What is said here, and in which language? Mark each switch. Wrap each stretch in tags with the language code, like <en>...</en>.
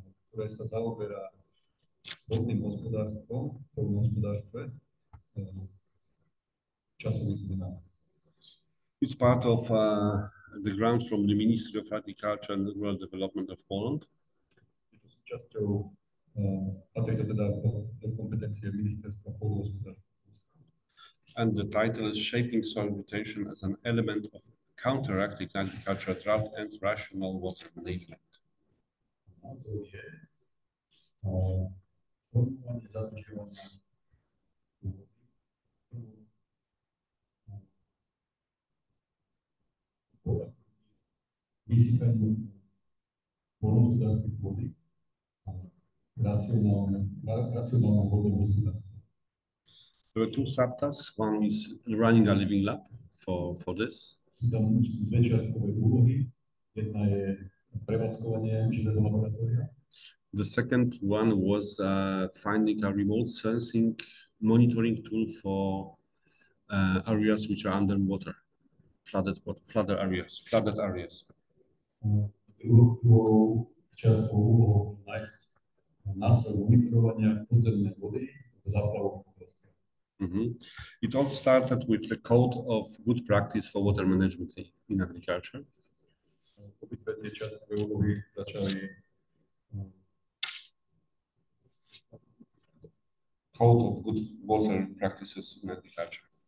<sk>Ktoré sa zaoberá vodným hospodárstvom, v poľnohospodárstve, časových zmenách.</sk> <en>It's part of the grant from the Ministry of Agriculture and Rural Development of Poland.</en> <sk>Je to súčasťou, patrí to teda do kompetencie ministerstva poľnohospodárstva.</sk> <en>And the title is Shaping Soil Rotation as an Element of Counteracting Agricultural Drought and Rational Water Management.</en> <sk>Názov je formovanie zadržiavania vysychaniu poľnohospodárskej pôdy a racionálne vodné hospodárstvo.</sk> <en>There are two subtasks. One is running a living lab for this.</en> <sk>Sú tam dve čiastkové úlohy. Jedna je prevádzkovanie živého laboratória.</sk> <en>The second one was finding a remote sensing monitoring tool for areas which are underwater, flooded areas.</en> <sk>Druhou čiastkou úlohou nájsť nástroj monitorovania podzemnej vody v záplavových oblastiach.</sk> <en>It all started with the code of good practice for water management in agriculture.</en> <sk>Obidve tie čiastkové úlohy začali</sk> <en>Code of good water practices in agriculture.</en>